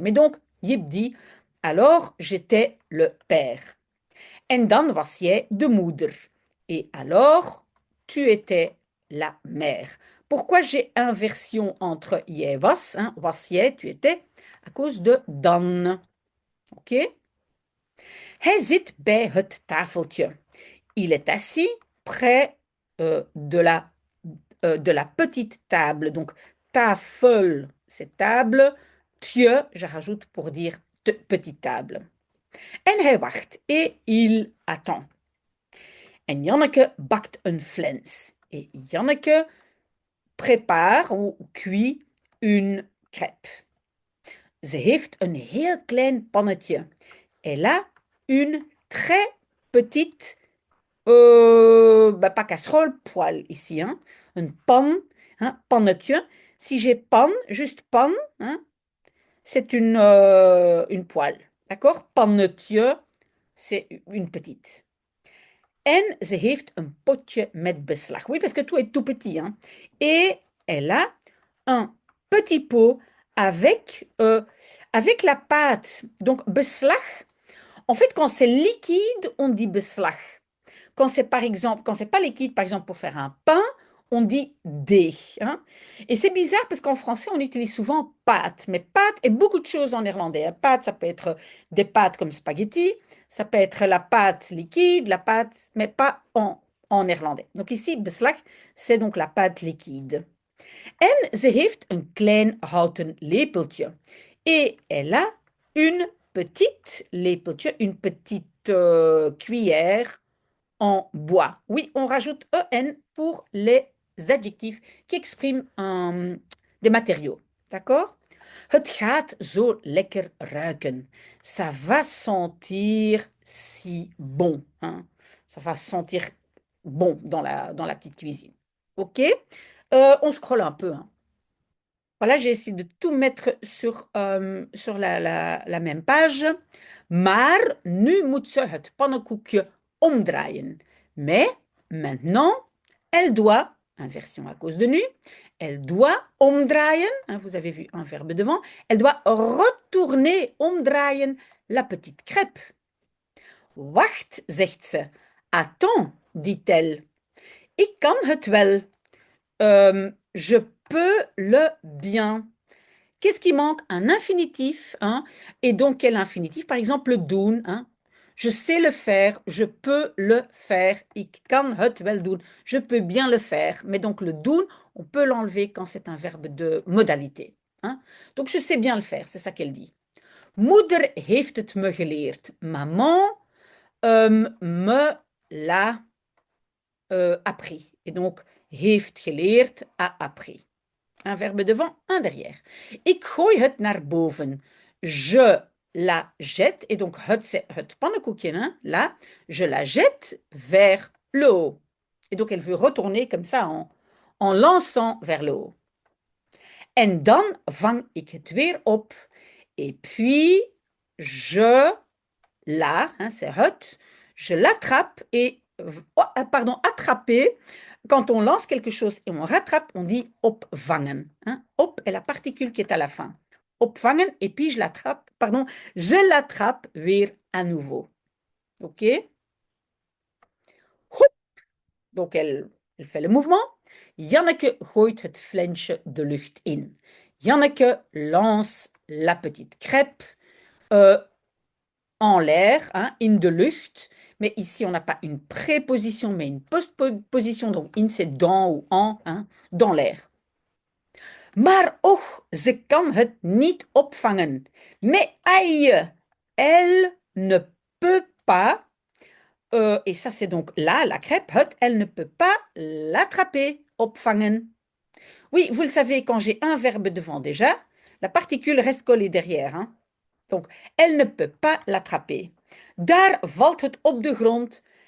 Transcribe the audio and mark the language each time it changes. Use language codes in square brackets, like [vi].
[fr] Mais donc, Yip dit, alors j'étais le père. [nl] En dan was jij de moeder. [fr] Et alors, tu étais la mère. Pourquoi j'ai inversion entre jij was, hein, was jij, tu étais, à cause de dan. Ok? [nl] Hij zit bij het tafeltje. [fr] Il est assis près de la petite table. Donc, tafel, c'est table. Tje, je rajoute pour dire petite table. [nl] En hij wacht [fr] et il attend. [nl] En Janneke bakt een flens. [fr] Et Janneke prépare ou cuit une crêpe. [nl] Ze heeft een heel klein pannetje. [fr] Elle a une très petite pas casserole, poêle ici, hein, une panne, hein, pannetje. Si j'ai pan, juste pan, hein, c'est une poêle. D'accord? Pannetje, c'est une petite. [nl] En ze heeft een potje met beslag. [fr] Oui, parce que tout est tout petit, hein. Et elle a un petit pot avec la pâte. Donc, beslag, en fait, quand c'est liquide, on dit beslag. Quand c'est par exemple, quand c'est pas liquide, par exemple pour faire un pain, on dit dé, hein. Et c'est bizarre parce qu'en français, on utilise souvent pâte. Mais pâte est beaucoup de choses en néerlandais, hein. Pâte, ça peut être des pâtes comme spaghetti, ça peut être la pâte liquide, la pâte, mais pas en néerlandais. Donc ici, beslag, c'est donc la pâte liquide. [nl] En ze heeft een klein houten lepeltje. [fr] Et elle a une petite lepeltje, une petite cuillère en bois. Oui, on rajoute en pour les adjectifs qui expriment des matériaux. D'accord? [nl] Het gaat zo lekker ruiken. [fr] Ça va sentir si bon, hein. Ça va sentir bon dans la petite cuisine. OK? On scrolle un peu, hein. Voilà, j'ai essayé de tout mettre sur la même page. [nl] Maar nu moet ze het pannenkoekje omdraaien. [fr] Mais maintenant, elle doit, inversion à cause de nu, elle doit omdraaien, hein, vous avez vu un verbe devant, elle doit retourner, omdraaien, la petite crêpe. [nl] Wacht, zegt ze. [fr] Attends, dit-elle. [nl] Ik kan het wel. [fr] Je peux le bien. Qu'est-ce qui manque? Un infinitif, hein? Et donc, quel infinitif? Par exemple, le doen, hein? Je sais le faire, je peux le faire. [nl] Ik kan het wel doen. [fr] Je peux bien le faire. Mais donc, le doen, on peut l'enlever quand c'est un verbe de modalité, hein? Donc, je sais bien le faire, c'est ça qu'elle dit. [nl] Moeder heeft het me geleerd. [fr] Maman me l'a appris. Et donc, heeft geleerd, a appris. Un verbe devant, un derrière. [nl] Ik gooi het naar boven. [fr] Je la jette. Et donc, het, c'est het pannenkoekje, hein, là. Je la jette vers le haut. Et donc, elle veut retourner comme ça en lançant vers le haut. [nl] En dan vang ik het weer op. [fr] Et puis, je la, hein, c'est het, je l'attrape et, pardon, attraper. Quand on lance quelque chose et on rattrape, on dit opvangen, hein. Op est la particule qui est à la fin. Opvangen, et puis je l'attrape, pardon, je l'attrape weer à nouveau. OK? Donc elle fait le mouvement. [nl] Janneke gooit het flensje de lucht in. [fr] Janneke lance la petite crêpe en l'air, hein, [nl] in de lucht. [fr] Mais ici, on n'a pas une préposition, mais une postposition. Donc, in, c'est dans ou en, hein, dans l'air. [nl] Maar och, ze kan het niet opvangen. [fr] Mais aïe, elle ne peut pas, et ça c'est donc là, la crêpe, het, elle ne peut pas l'attraper, opvangen. Oui, vous le savez, quand j'ai un verbe devant déjà, la particule reste collée derrière, hein. Donc, elle ne peut pas l'attraper. [nl] Daar valt het op de grond.